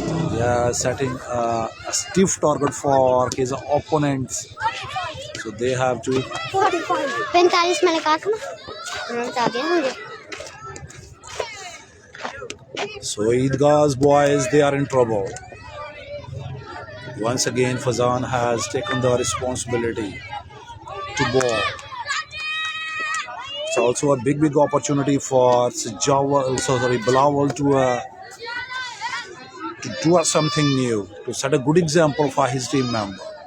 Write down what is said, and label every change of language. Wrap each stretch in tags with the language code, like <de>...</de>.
<en>They are setting a stiff target for his opponents, so they have to.</en> <hi>45 मैंने कहा था ना, बता दिया मुझे।</hi> <en>So Eidgah's boys, they are in trouble. Once again, Fazan has taken the responsibility to bowl. It's also a big opportunity for Bilawal to do something new, to set a good example for his team member.</en>